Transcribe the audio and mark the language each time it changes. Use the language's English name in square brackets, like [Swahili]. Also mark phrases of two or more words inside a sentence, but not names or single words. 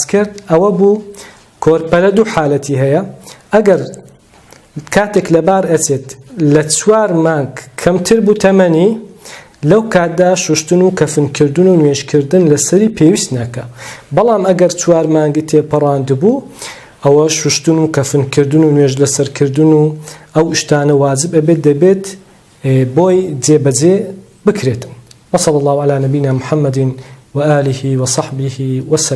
[Central Kurdish] کرد ئەوە بوو کۆرپەلە دوو حالەتی هەیە ئەگەر کاتێک لەبار ئەچێت لە چوار مانگ کەمتر بوو تەمەنی لەو کاتدا شوشتن و کەفنکردن و نوێژکردن لەسەری پێویست ناکە بەڵام ئەگەر چوار مانگی تێپەڕاند بوو ئەوە شوشتن و کەفنکردن و نوێژ لەسەرکردن و ئەو شتانە واجب ئەبێت دەبێت بۆی جێبەجێ بکرێتن [Arabic] وصلى الله على نبينا محمد وآله وصحبه وسلم.